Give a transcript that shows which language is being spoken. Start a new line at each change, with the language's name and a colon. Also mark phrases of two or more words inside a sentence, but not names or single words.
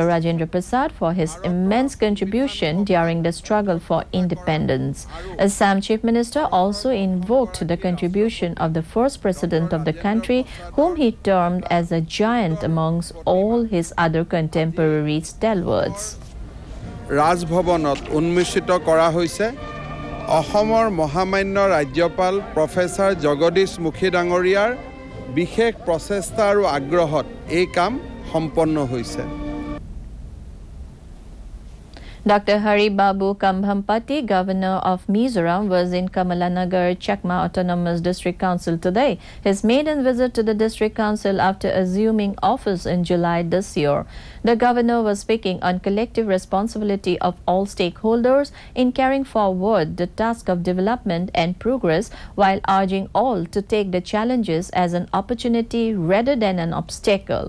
English: Rajendra Prasad, for his immense contribution during the struggle for independence. Assam Chief Minister also invoked the contribution of the first President of the country, whom he termed as a giant amongst all his other contemporary stalwarts.
Assamese: ৰাজভৱনত উন্মোচিত কৰা হৈছে অসমৰ মহামান্য ৰাজ্যপাল প্ৰফেচাৰ জগদীশ মুখী ডাঙৰীয়াৰ বিশেষ প্ৰচেষ্টা আৰু আগ্ৰহত এই কাম সম্পন্ন হৈছে.
English: Dr. Hari Babu Kambhampati, Governor of Mizoram, was in Kamalanagar, Chakma Autonomous District Council today. His maiden visit to the District Council after assuming office in July this year. The Governor was speaking on collective responsibility of all stakeholders in carrying forward the task of development and progress while urging all to take the challenges as an opportunity rather than an obstacle.